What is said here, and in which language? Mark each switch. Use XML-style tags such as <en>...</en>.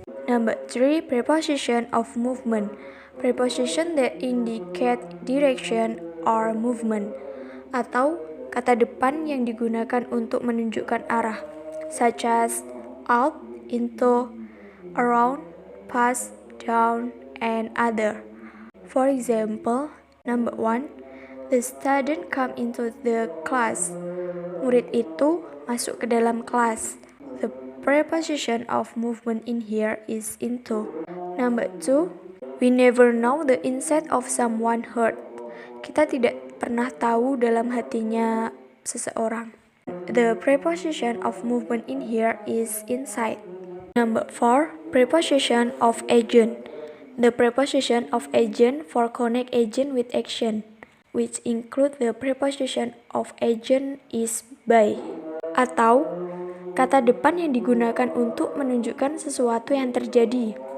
<en>Number 3, preposition of movement. Preposition that indicate direction or movement,</en> <id>atau kata depan yang digunakan untuk menunjukkan arah,</id> <en>such as out, into, around, past, down, and other. For example, number 1, the student come into the class.</en> <id>Murid itu masuk ke dalam kelas.</id> <en>The preposition of movement in here is into. Number 2, we never know the inside of someone hurt.</en> <id>Kita tidak pernah tahu dalam hatinya seseorang.</id> <en>The preposition of movement in here is inside. Number 4, preposition of agent. The preposition of agent for connect agent with action, which include the preposition of agent is by,</en> <id>atau kata depan yang digunakan untuk menunjukkan sesuatu yang terjadi.</id>